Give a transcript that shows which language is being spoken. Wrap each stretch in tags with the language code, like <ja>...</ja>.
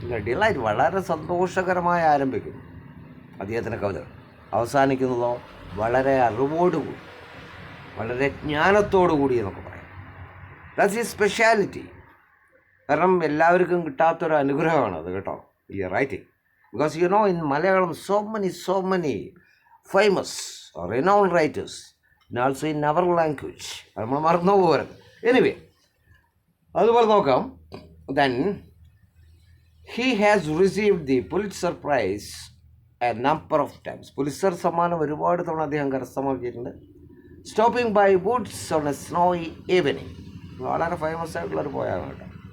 <ml>Delight വളരെ സന്തോഷകരമായി ആരംഭിക്കുന്നു അദ്ദേഹത്തിൻ്റെ കവിതകൾ. അവസാനിക്കുന്നതോ വളരെ അറിവോടുകൂടി, വളരെ ജ്ഞാനത്തോടു കൂടി എന്നൊക്കെ പറയാം.</ml> <en>That's his speciality.</en> <ml>കാരണം എല്ലാവർക്കും കിട്ടാത്തൊരു അനുഗ്രഹമാണ് അത്, കേട്ടോ, ഈ writing.</ml> <en>Because in Malayalam, so many famous or renowned writers, and also in our language.</en> <ml>നമ്മൾ മറന്നു പോകരുത്. എനിവേ, അതുപോലെ നോക്കാം.</ml> <en>Then he has received the Pulitzer Prize a number of times.</en> <ml>Pulitzer സമ്മാനം ഒരുപാട് തവണ അദ്ദേഹം കരസ്ഥമാക്കിയിട്ടുണ്ട്. Stopping by Woods on A snowy evening. വളരെ ഫേമസ് ആയിട്ടുള്ളൊരു പോയാണ് കേട്ടോ.</ml>